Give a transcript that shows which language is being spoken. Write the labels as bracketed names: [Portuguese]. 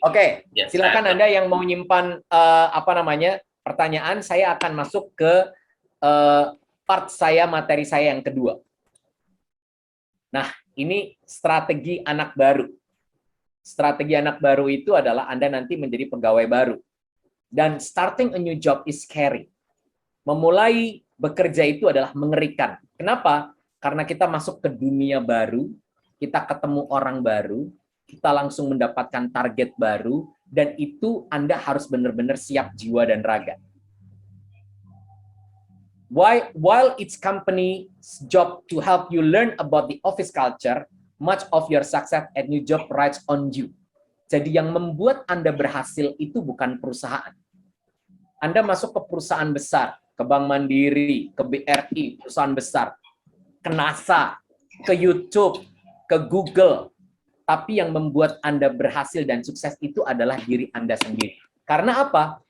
[Indonesian] Oke, silakan Anda yang mau nyimpan pertanyaan. Saya akan masuk ke part saya, materi saya yang kedua. Nah, ini strategi anak baru. Strategi anak baru itu adalah Anda nanti menjadi pegawai baru. Dan [English] starting a new job is scary. [Indonesian] Memulai bekerja itu adalah mengerikan. Kenapa? Karena kita masuk ke dunia baru, kita ketemu orang baru, kita langsung mendapatkan target baru, dan itu Anda harus benar-benar siap jiwa dan raga. [English] While it's company's job to help you learn about the office culture, much of your success at new job rides on you. [Indonesian] Jadi yang membuat Anda berhasil itu bukan perusahaan. Anda masuk ke perusahaan besar, ke Bank Mandiri, ke BRI, perusahaan besar, ke NASA, ke YouTube, ke Google. Tapi yang membuat Anda berhasil dan sukses itu adalah diri Anda sendiri. Karena apa?